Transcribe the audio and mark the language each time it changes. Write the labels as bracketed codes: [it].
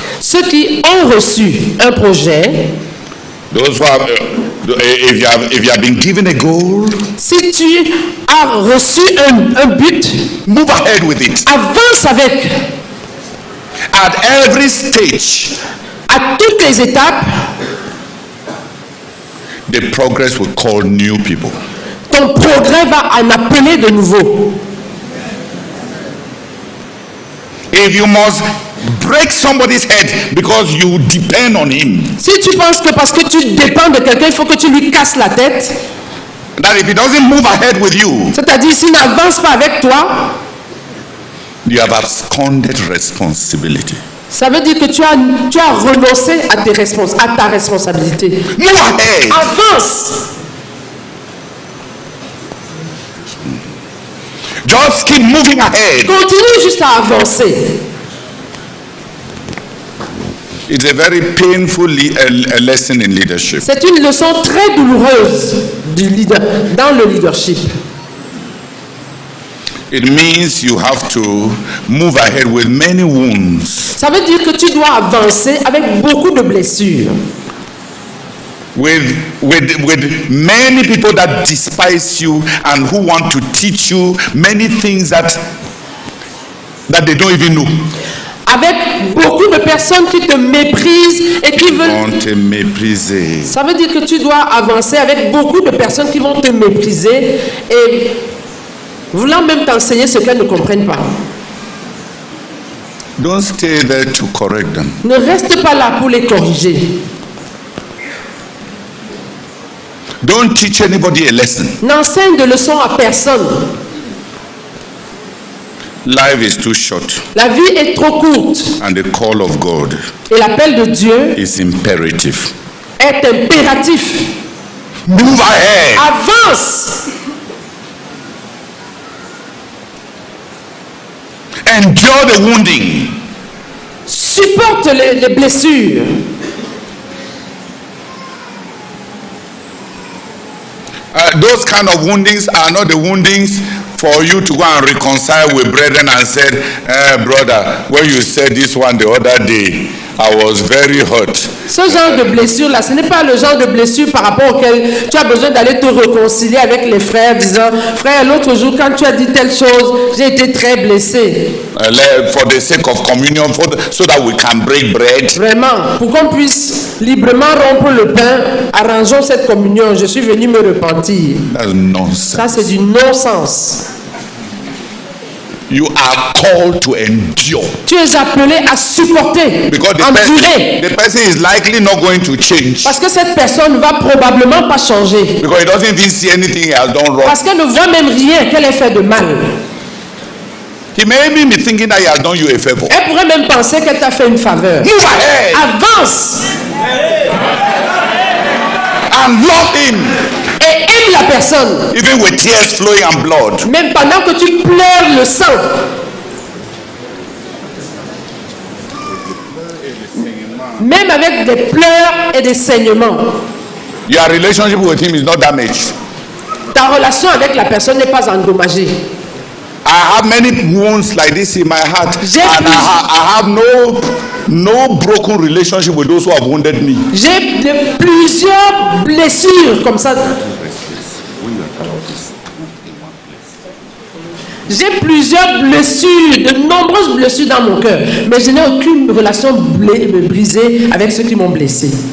[fr] ceux qui ont reçu un projet, [en] Those who have, if you have been given a goal, [fr] si tu as reçu un but, [en] move ahead with it. [fr] avance avec. [en] At every stage, [fr] À toutes les étapes, [en] the progress will call new people. [fr] ton progrès va en appeler de nouveau. [en] If you must break somebody's head because you depend on him, [fr] Si tu penses que parce que tu dépends de quelqu'un, il faut que tu lui casses la tête, [en] that if he doesn't move ahead with you, [fr] c'est-à-dire s'il n'avance pas avec toi, [en] you have absconded responsibility. [fr] ça veut dire que tu as renoncé à ta responsabilité. [en] Move ahead. [fr] Avance. [en] Just keep moving ahead. [fr] Continue juste à avancer. [en] It's a very painful lesson in leadership. [fr] C'est une leçon très douloureuse dans le leadership. [en] It means you have to move ahead with many wounds. [fr] Ça veut dire que tu dois avancer avec beaucoup de blessures. [en] With many people that despise you and who want to teach you many things that they don't even know. [fr] Avec beaucoup de personnes qui te méprisent et qui veulent... Vont te mépriser. Ça veut dire que tu dois avancer avec beaucoup de personnes qui vont te mépriser et voulant même t'enseigner ce qu'elles ne comprennent pas. [en] Don't stay there to correct them. [fr] Ne reste pas là pour les corriger. [en] Don't teach anybody a lesson. [fr] N'enseigne de leçons à personne. [en] Life is too short. [fr] La vie est trop courte. [en] And the call of God [fr] Et l'appel de Dieu [en] is imperative. [fr] est impératif. [en] Move ahead. [fr] Avance. [en] Endure the wounding. [fr] Supporte les blessures. [en] Those kind of woundings are not the woundings for you to go and reconcile with brethren and said, brother, when you said this one the other day, I was very hurt. [fr] Ce genre de blessure-là, ce n'est pas le genre de blessure par rapport auquel tu as besoin d'aller te réconcilier avec les frères, disant, frère, l'autre jour, quand tu as dit telle chose, j'ai été très blessé. [en] For the sake of communion, so that we can break bread. [fr] Vraiment, pour qu'on puisse librement rompre le pain, arrangeons cette communion. Je suis venu me repentir. [en] That's nonsense. [fr] Ça, c'est du non-sens. [en] You are called to endure. [fr] Tu es appelé à supporter, [en] Because [fr] endurer. [en] the person is likely not going to change. [fr] Parce que cette personne ne va probablement pas changer. [en] Because he doesn't even see anything he has done wrong. [fr] Parce qu'elle ne voit même rien qu'elle ait fait de mal. [en] He may even be thinking that he has done you a favor. [fr] Elle pourrait même penser qu'elle t'a fait une faveur. [en] Move ahead [fr] Avance [en] and love him, [fr] et aime la personne. [en] even with tears flowing and blood. [fr] Même pendant que tu pleures le sang. Même avec des pleurs et des saignements. [en] Your relationship with him is not damaged. [fr] Ta relation avec la personne n'est pas endommagée. [en] I have many wounds like this in my heart, [fr] J'ai [en] and I have no broken relationship with those who have wounded me. [fr] J'ai plusieurs blessures comme ça. J'ai plusieurs blessures, de nombreuses blessures dans mon cœur, mais je n'ai aucune relation brisée avec ceux qui m'ont blessé.